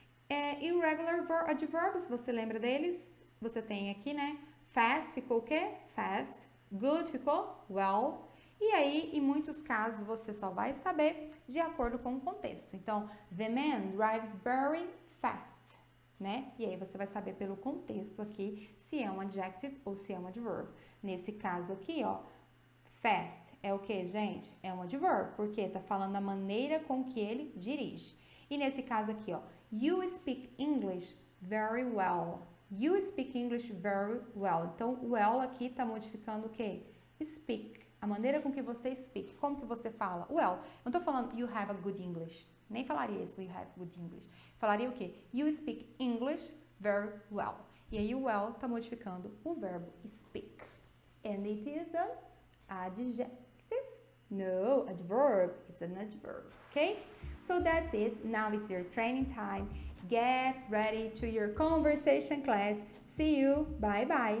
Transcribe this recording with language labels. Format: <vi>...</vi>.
<pt>Irregular adverbs, você lembra deles? Você tem aqui, né? Fast ficou o quê? Fast. Good ficou well. E aí, em muitos casos, você só vai saber de acordo com o contexto. Então,</pt> <en>the man drives very fast,</en> <pt>né? E aí você vai saber pelo contexto aqui se é um adjective ou se é um adverb. Nesse caso aqui, ó, fast é o que, gente? É um adverb, porque tá falando da maneira com que ele dirige. E nesse caso aqui, ó,</pt> <en>you speak English very well. You speak English very well.</en> <pt>Então, o well aqui tá modificando o que? Speak. A maneira com que você speak. Como que você fala? Well, eu não tô falando</pt> <en>you have a good English.</en> <pt>Nem falaria isso,</pt> <en>you have good English.</en> <pt>Falaria o quê?</pt> <en>You speak English very well.</en> <pt>E aí o well tá modificando o verbo speak.</pt> <en>And it is an adjective? No, adverb. It's an adverb. Okay? So that's it. Now it's your training time. Get ready to your conversation class. See you. Bye bye.</en>